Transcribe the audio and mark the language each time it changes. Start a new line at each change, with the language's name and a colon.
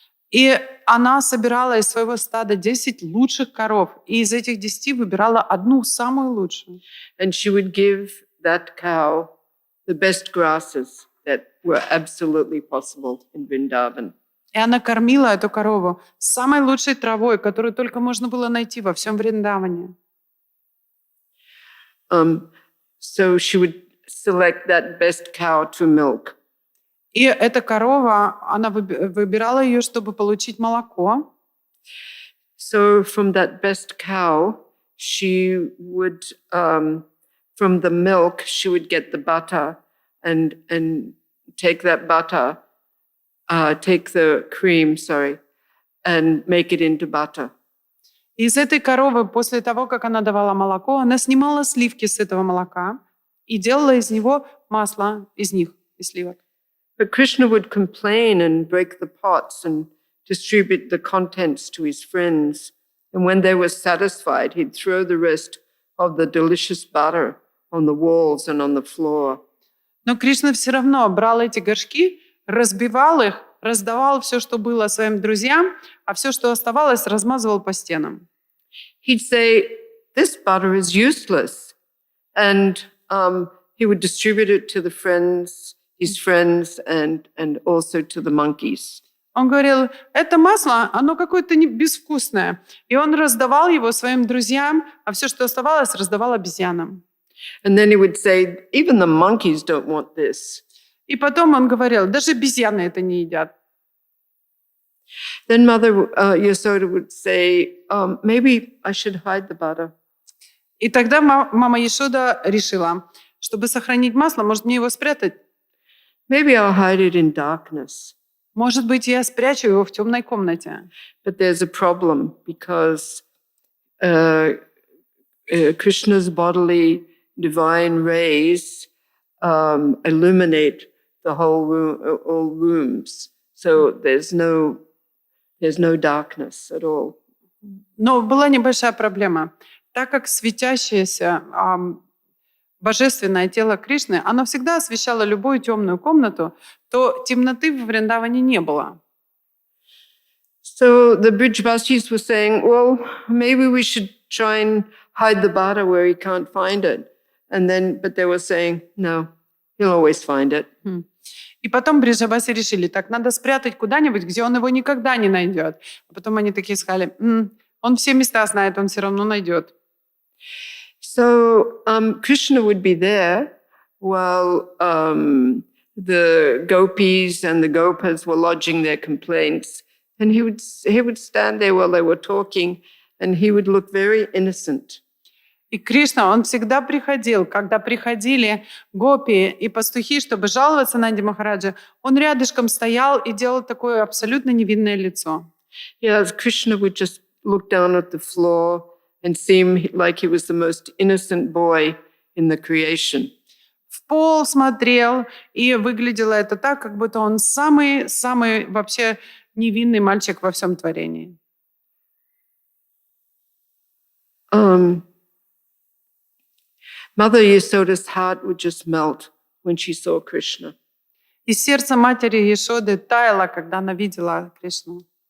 Russian: И она собирала из своего стада 10 лучших коров, и из этих 10 выбирала одну самую лучшую.
English: And she would give that cow the best grasses that were absolutely possible in Vrindavan.
Russian: И она кормила эту корову самой лучшей травой, которую только можно было найти во всем Вриндаване.
English: So she would select that best cow to milk.
Russian: И эта корова, она выбирала ее, чтобы получить молоко.
English: So from that best cow, she would, from the milk, she would get the butter and take that butter, take the cream, and make it into butter.
Russian: Из этой коровы, после того, как она давала молоко, она снимала сливки с этого молока и делала из него масло, из сливок.
English: But Krishna would complain and break the pots and distribute the contents to his friends. And when they were satisfied, he'd throw the rest of the delicious butter on the walls and on the floor.
Russian: Но Кришна все равно брал эти горшки, разбивал их, раздавал все, что было своим друзьям, а все, что оставалось, размазывал по стенам.
English: He'd say, this butter is useless. And he would distribute it to his friends and also to the monkeys.
Russian: Он говорил, это масло, оно какое-то безвкусное. И он раздавал его своим друзьям, а все, что оставалось, раздавал обезьянам.
English: And then he would say, even the monkeys don't want this.
Russian: И потом он говорил, даже обезьяны это не едят.
English: Then Mother Yasoda would say, maybe I should hide the butter.
Russian: И тогда мама Ешода решила, чтобы сохранить масло, может, мне его спрятать?
English: Maybe I'll hide it in darkness.
Russian: Может быть, я спрячу его в темной комнате.
English: But there's a problem because Krishna's bodily divine rays illuminate the whole room, all rooms. So there's no darkness at all.
Russian: Но была небольшая проблема. Так как светящееся божественное тело Кришны, оно всегда освещало любую темную комнату, то темноты в Вриндаване не было.
English: So the Brijbasis were saying, well, maybe we should try and hide the bhara where he can't find it. But they were saying, no, he'll always find it.
Russian: И потом бриджабаси решили, так, надо спрятать куда-нибудь, где он его никогда не найдет. А потом они такие сказали, он все места знает, он все равно найдет.
English: So Krishna would be there while the gopis and the gopas were lodging their complaints. And he would stand there while they were talking, and he would look very innocent.
Russian: И Кришна, он всегда приходил, когда приходили гопи и пастухи, чтобы жаловаться на Нанди Махараджа, он рядышком стоял и делал такое абсолютно невинное лицо.
English: Yeah, Krishna would just look down at the floor and seem like he was the most innocent boy in the creation.
Russian: В пол смотрел, и выглядело это так, как будто он самый вообще невинный мальчик во всем творении.
English: Mother Yasoda's heart would just melt when she saw Krishna.
Russian: И сердце матери Ешоды таяло, когда она видела Кришну.